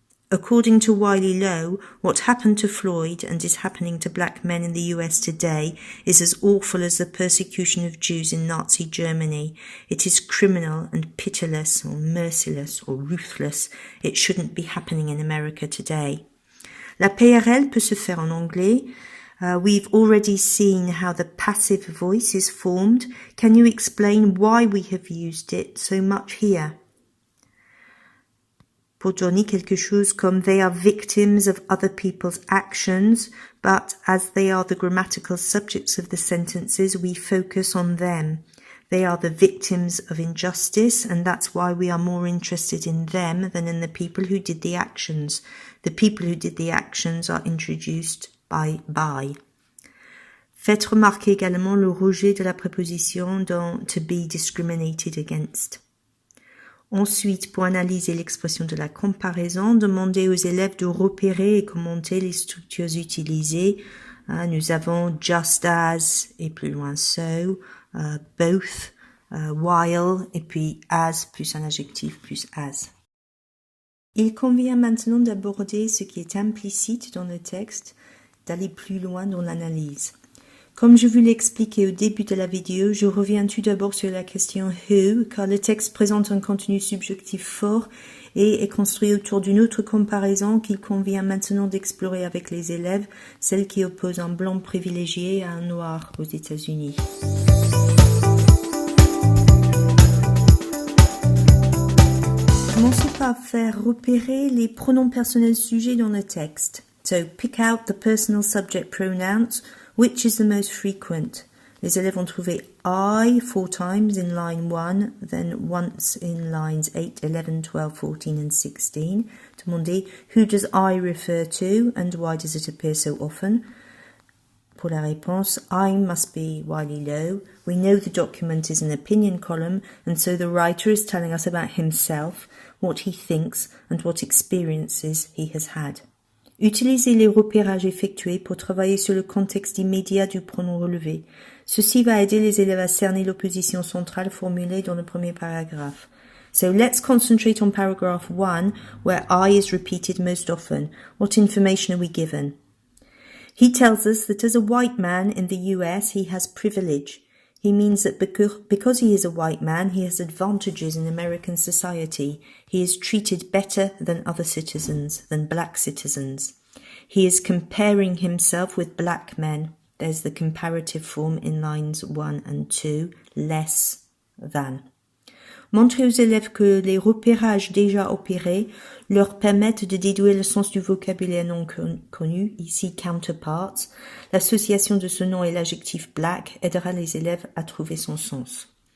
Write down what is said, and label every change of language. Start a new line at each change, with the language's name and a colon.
English: According to Wiley Lowe, what happened to Floyd and is happening to black men in the US today is as awful as the persecution of Jews in Nazi Germany. It is criminal and pitiless or merciless or ruthless. It shouldn't be happening in America today.
French: La PRL peut se faire en anglais.
English: We've already seen how the passive voice is formed. Can you explain why we have used it so much here?
French: Pour donner quelque chose comme
English: they are victims of other people's actions, but as they are the grammatical subjects of the sentences, we focus on them. They are the victims of injustice, and that's why we are more interested in them than in the people who did the actions. The people who did the actions are introduced by.
French: Faites remarquer également le rejet de la préposition dans to be discriminated against. Ensuite, pour analyser l'expression de la comparaison, demandez aux élèves de repérer et commenter les structures utilisées. Nous avons just as et plus loin so, both, while et puis as plus un adjectif plus as. Il convient maintenant d'aborder ce qui est implicite dans le texte, d'aller plus loin dans l'analyse. Comme je vous l'ai expliqué au début de la vidéo, je reviens tout d'abord sur la question who, car le texte présente un contenu subjectif fort et est construit autour d'une autre comparaison qu'il convient maintenant d'explorer avec les élèves, celle qui oppose un blanc privilégié à un noir aux États-Unis. Commençons par faire repérer les pronoms personnels sujets dans le texte.
English: So, pick out the personal subject pronouns. Which is the most frequent?
French: Les élèves ont trouvé
English: I 4 times in line 1, then once in lines 8, 11, 12, 14 and 16.
French: Demandez
English: who does I refer to and why does it appear so often?
French: Pour la réponse,
English: I must be Wiley Lowe. We know the document is an opinion column, and so the writer is telling us about himself, what he thinks, and what experiences he has had.
French: Utilisez les repérages effectués pour travailler sur le contexte immédiat du pronom relevé. Ceci va aider les élèves à cerner l'opposition centrale formulée dans le premier paragraphe.
English: So let's concentrate on paragraph 1, where I is repeated most often. What information are we given? He tells us that as a white man in the US, he has privilege. He means that because he is a white man, he has advantages in American society. He is treated better than other citizens, than black citizens. He is comparing himself with black men. There's the comparative form in lines 1 and 2, less than.
French: Montrez aux élèves que les repérages déjà opérés leur permettent de déduire le sens du vocabulaire non connu, ici counterparts. L'association de ce nom et l'adjectif black aidera les élèves à trouver son sens.